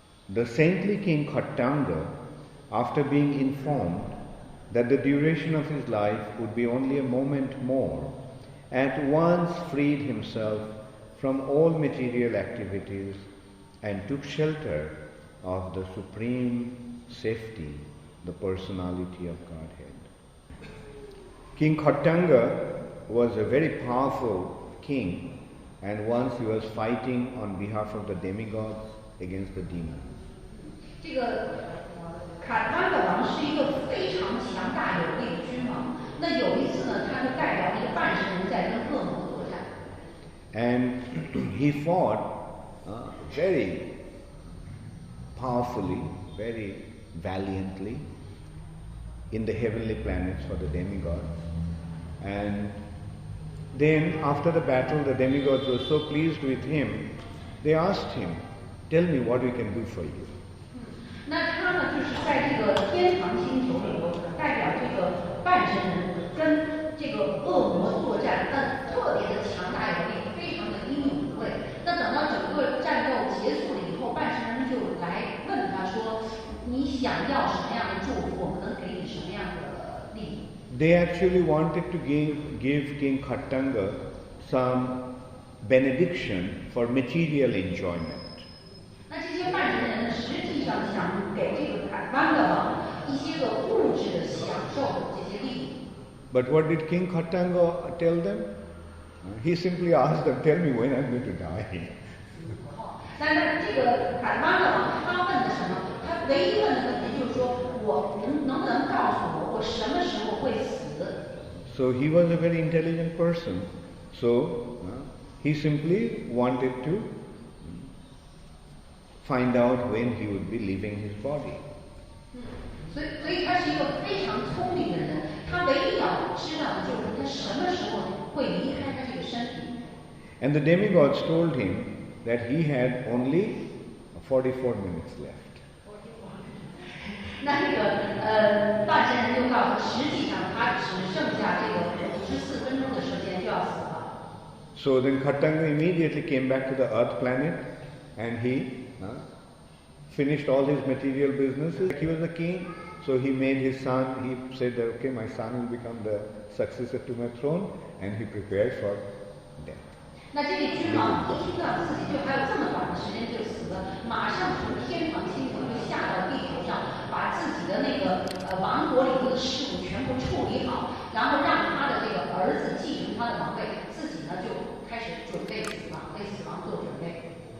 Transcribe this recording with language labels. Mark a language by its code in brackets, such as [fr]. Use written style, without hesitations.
[en] The saintly king Khattanga, after being informed that the duration of his life would be only a moment more, at once freed himself from all material activities and took shelter of the supreme safety, the personality of Godhead. King Khattanga was a very powerful king, and once he was fighting on behalf of the demigods against the demons. [zh] 这个卡塔尔王是一个非常强大有力的君王。那有一次呢，他就代表一个半神人在跟恶魔作战。 [en] And he fought very powerfully, very valiantly in the heavenly planets for the demigods. And then after the battle, the demigods were so pleased with him, they asked him, "Tell me what we can do for you." [zh] 那他呢，就是在这个天堂星球里头，代表这个半神人跟这个恶魔作战，特别的强大有力，非常的英勇无畏。那等到整个战斗结束了以后，半神人就来问他说：“你想要什么样的祝福？我们能给你什么样的利益？” [en] They actually wanted to give King Khattanga some benediction for material enjoyment. [zh] 那这些半神人呢，实际上想给这个凯湾的王一些个物质的享受的这些利益。 [en] But what did King Khattanga tell them? He simply asked them, "Tell me when I'm going to die." [zh] 但是这个凯湾的王他问的什么？他唯一问的问题就是说，我能不能告诉我什么时候会死？ [en] So he was a very intelligent person. So he simply wanted to find out when he would be leaving his body. [zh] 所以他是一个非常聪明的人，他唯一要知道的就是他什么时候会离开他这个身体。 [en] And the demigods told him that he had only 44 minutes left. [zh] 那这个半神人就告诉，实际上他只剩下这个54分钟的时间就要死了。 [en] So then Khattanga immediately came back to the earth planet and he finished all his material businesses. He was a king, so he made his son, he said that, okay, my son will become the successor to my throne, and he prepared for death. [zh] 那这位君王一听到自己就还有这么短的时间就死了，马上从天堂星球就下到地球上，把自己的那个王国里头的事务全部处理好，然后让他的这个儿子继承他的王位，自己呢就开始准备死亡，为死亡做准备。